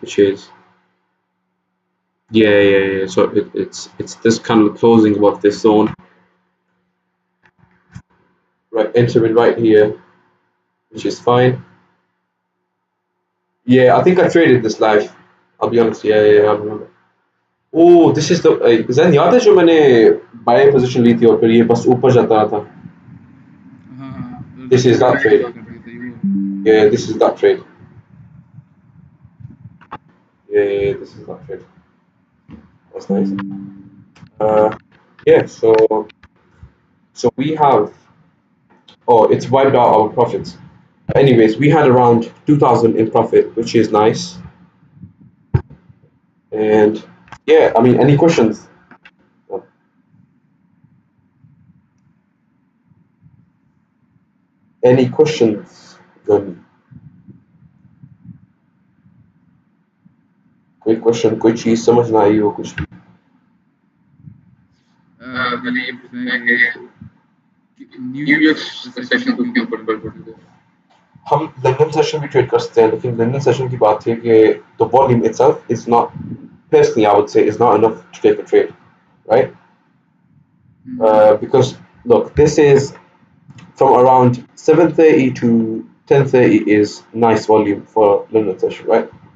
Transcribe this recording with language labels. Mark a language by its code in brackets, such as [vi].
[en] Which is yeah. So it's this kind of closing above this zone, right? Entering right here, which is fine. Yeah, I think I traded this live. I'll be honest. Yeah, I remember. Oh, this is the Zen, [hi] याद है जो मैंने bye position ली थी और फिर ये बस ऊपर जाता रहा था. हाँ [en] This is that trade trade. [hi] कर रहे थे वो. [en] Yeah, this is that trade. Yeah, this is that trade. That's nice. Yeah, so we have. Oh, it's wiped out our profits. Anyways, we had around 2,000 in profit, which is nice. And yeah, I mean, any questions? Any questions? [hi] Then कोई question कोई चीज समझ ना आई हो कुछ भी. मैंने ये पूछना है कि न्यूयॉर्क सेशन को क्यों ऊपर बढ़ गया. हम लंदन सेशन भी ट्रेड कर सकते हैं लेकिन लंदन सेशन की बात है कि [en] the volume itself is not, personally I would say, is not enough to take a trade, right? Because look, this is from around 7:30 to 10:30 is nice volume for London session, right?